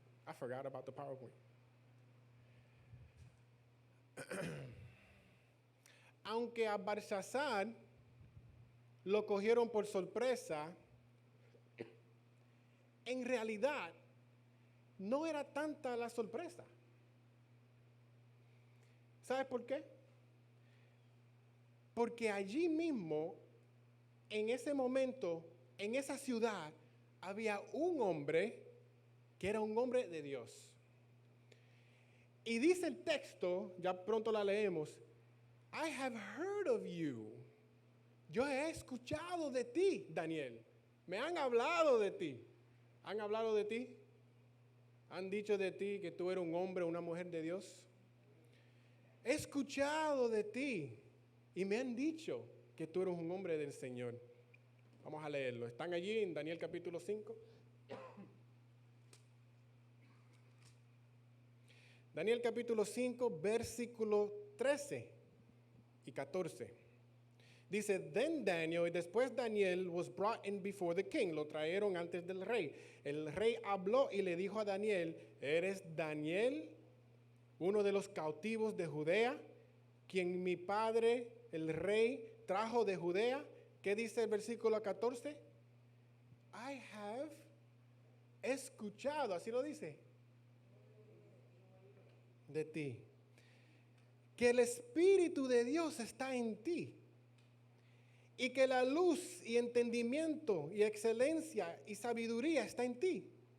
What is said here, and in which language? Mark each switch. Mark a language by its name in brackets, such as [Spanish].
[English] I forgot about the PowerPoint. [Spanish] Aunque a Belsasar lo cogieron por sorpresa, en realidad no era tanta la sorpresa. ¿Sabes por qué? Porque allí mismo, en ese momento, en esa ciudad, había un hombre que era un hombre de Dios. Y dice el texto, ya pronto la leemos, [English] I have heard of you. [Spanish] Yo he escuchado de ti, Daniel. Me han hablado de ti. ¿Han hablado de ti? ¿Han dicho de ti que tú eres un hombre o una mujer de Dios? He escuchado de ti y me han dicho que tú eres un hombre del Señor. Vamos a leerlo. ¿Están allí en Daniel capítulo 5? Daniel capítulo 5, versículo 13 y 14. Dice, [English] then Daniel, [Spanish] y después [English] Daniel was brought in before the king. [Spanish] Lo trajeron antes del rey. El rey habló y le dijo a Daniel, ¿eres Daniel, uno de los cautivos de Judea, quien mi padre, el rey, trajo de Judea? ¿Qué dice el versículo 14? [English] I have [Spanish] escuchado, así lo dice, de ti, que el Espíritu de Dios está en ti, y que la luz y entendimiento y excelencia y sabiduría está en ti.